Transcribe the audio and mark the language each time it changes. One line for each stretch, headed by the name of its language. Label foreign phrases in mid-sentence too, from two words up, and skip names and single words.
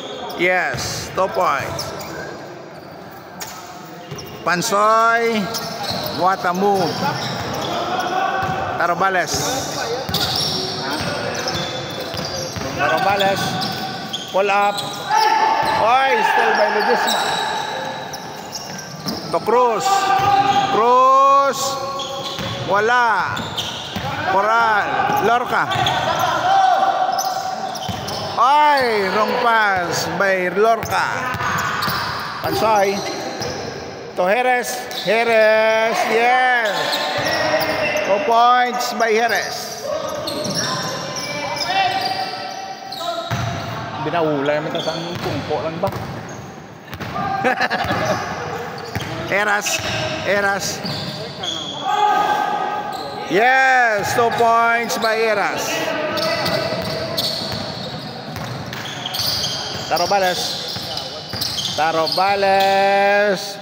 English: Yes, 2 points. Pansoy. What a move. Tarobales. Pull up. Oy, still by Ledesma. To Cruz. Wala. Coral. Lorca. Oy, wrong pass by Lorca. Pansoy. To Heres. Yes. 2 points by Heres.
Filipino: Binawala naman ito saan tungko lang ba?
English: Eras. Yes, 2 points by Eras. Tarobales.